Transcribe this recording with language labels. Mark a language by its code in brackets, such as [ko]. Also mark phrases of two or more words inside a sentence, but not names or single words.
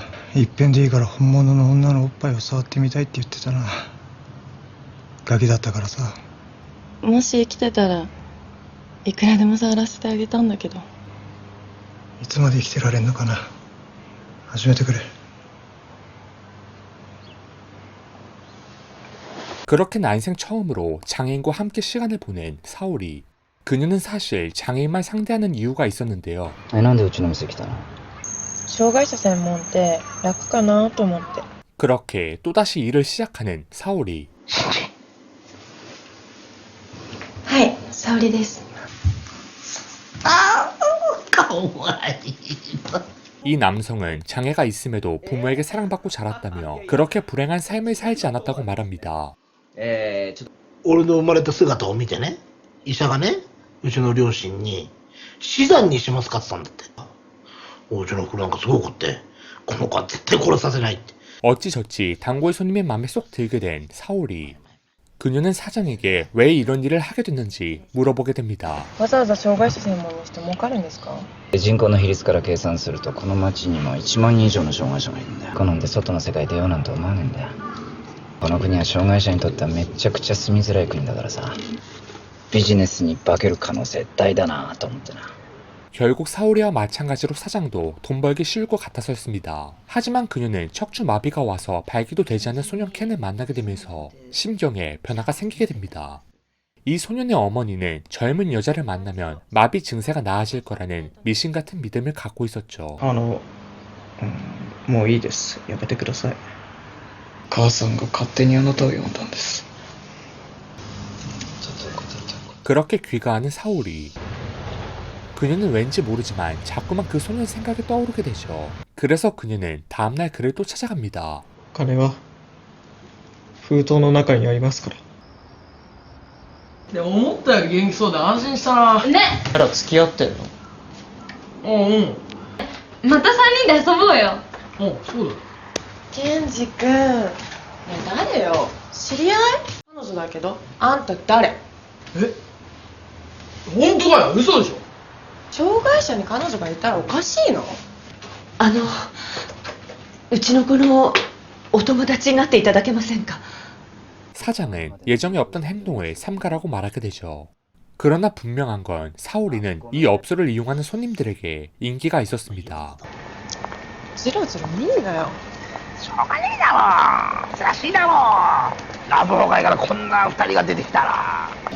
[ja] いっぺんでいいから本物の女のおっぱいを触ってみたいって言ってたな。ガキだったからさ。もし生きてたらいくらでも触らせてあげたんだけど。いつまで生きてられんのかな。始めてくれ。 [ko] 그렇게 난생 처음으로 장애인과 함께 시간을 보낸 사오리. 그녀는 사실 장애인만 상대하는 이유가 있었는데요. [ja] なんでうちの店来たの？障害者専門って楽かなと思って。 [ko] 그렇게 또다시 일을 시작하는 사오리. [ja] はい、沙織です。 [ko] 이 남성은 장애가 있음에도 부모에게 사랑받고 자랐다며 그렇게 불행한 삶을 살지 않았다고 말합니다. [ja] 俺の生まれた姿を見てね、医者がね、うちの両親に死産にしますかって言ったんだって。うちの子なんかすごくって、この子は絶対殺させないって。 [ko] 어찌저찌 단골 손님의 맘에 쏙 들게 된 사오리. 그녀는 사장에게 왜 이런 일을 하게 됐는지 물어보게 됩니다. [ja] わざわざ障害者専門にして儲かるんですか？人口の比率から計算するとこの町にも1万人以上の障害者がいるんだよ。好んで外の世界出ようなんて思わねえんだよ。この国は障害者にとってはめちゃくちゃ住みづらい国だからさ、ビジネスに化ける可能性大だなと思ってな。 [ko] 결국 사오리와 마찬가지로 사장도 돈 벌기 쉬울 것 같아서였습니다. 하지만 그녀는 척추 마비가 와서 발기도 되지 않는 소년 켄을 만나게 되면서 심경에 변화가 생기게 됩니다. 이 소년의 어머니는 젊은 여자를 만나면 마비 증세가 나아질 거라는 미신 같은 믿음을 갖고 있었죠. [ja] もういいです。やめてください。母さんが勝手にあなたを呼んだんです。 [ko] 그렇게 귀가하는 사오리. 그녀는 왠지 모르지만 자꾸만 그 소년 생각이 떠오르게 되죠. 그래서 그녀는 다음날 그를 또 찾아갑니다. [ja] 金は封筒の中にありますから。でも思ったより元気そうで安心したな。ね。あら付き合ってんの？また3人で遊ぼうよ。そうだ。ケンジ君。ねえ誰よ？知り合い？彼女だけど。あんた誰？本当かよ。嘘でしょ。障害者に彼女がいたらおかしいの？うちの子のお友達になっていただけませんか？ [ko] 사장은 예정에 없던 행동을 삼가라고 말하게 되죠. 그러나 분명한 건 사오리는 이 업소를 이용하는 손님들에게 인기가 있었습니다. [ja] ジロジロ見んなよ。しょうがねえだろ。珍しいだろ。ラブホ街からこんな2人が出てきたら。